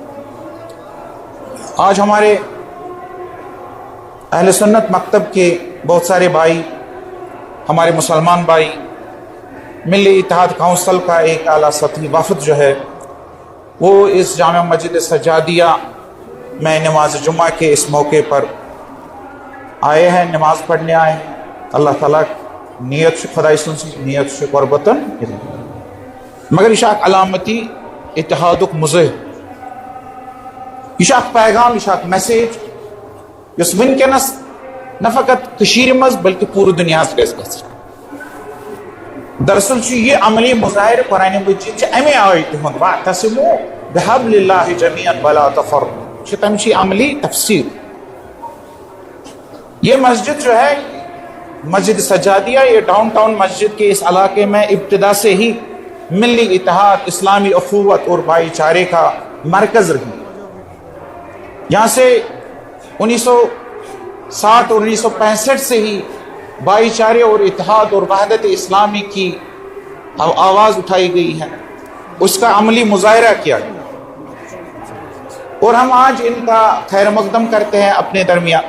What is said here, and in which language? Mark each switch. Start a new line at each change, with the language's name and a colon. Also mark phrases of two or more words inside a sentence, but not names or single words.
Urdu: آج ہمارے اہل سنت مکتب کے بہت سارے بھائی، ہمارے مسلمان بھائی، ملی اتحاد کونسل کا ایک اعلیٰ سطحی وفد جو ہے وہ اس جامع مسجد سجادیہ میں نماز جمعہ کے اس موقع پر آئے ہیں، نماز پڑھنے آئے ہیں۔
Kashmiri: اللہ تعالیٰ نیت سے خدای سنسی نیت سے قربتاً مگر یہ علامتی اتحادک مزہ یہ پیغام یہ میسیج اس ونکس نہ فقط کشیر مز بلکہ پورے دنیا گھس دراصل یہ عملی مظاہر قرآن مجید امے آیت ہند
Arabic: واعتصموا بحبل اللہ جمیعا ولا تفرقوا
Kashmiri: تمچی عملی تفسیر۔
Urdu: یہ مسجد جو ہے مسجد سجادیہ، یہ ڈاؤن ٹاؤن مسجد کے اس علاقے میں ابتدا سے ہی ملی اتحاد، اسلامی اخوت اور بھائی چارے کا مرکز رہی۔ یہاں سے 1960 اور 1965 سے ہی بھائی چارے اور اتحاد اور وحدت اسلامی کی آواز اٹھائی گئی ہے، اس کا عملی مظاہرہ کیا گیا، اور ہم آج ان کا خیر مقدم کرتے ہیں اپنے درمیان۔